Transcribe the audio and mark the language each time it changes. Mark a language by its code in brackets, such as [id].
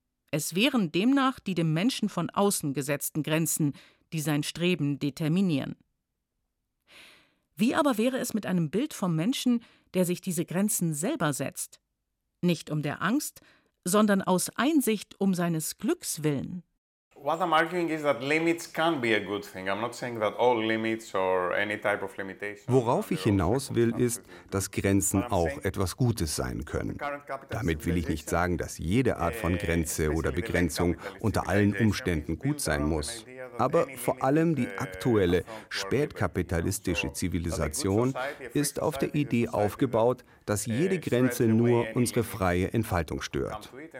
[de] Es wären demnach die dem Menschen von außen gesetzten Grenzen, die sein Streben determinieren. Wie aber wäre es mit einem Bild vom Menschen, der sich diese Grenzen selber setzt? Nicht um der Angst, sondern aus Einsicht um seines Glücks willen. [en] What I'm arguing is that limits can be a good thing. I'm not saying that all limits or any type of limitation. [de] Worauf ich hinaus will, ist, dass Grenzen auch etwas Gutes sein können. Damit will ich nicht sagen, dass jede Art von Grenze oder Begrenzung unter allen Umständen gut sein muss. Aber vor allem die aktuelle spätkapitalistische Zivilisation ist auf der Idee aufgebaut, dass jede Grenze nur unsere freie Entfaltung stört.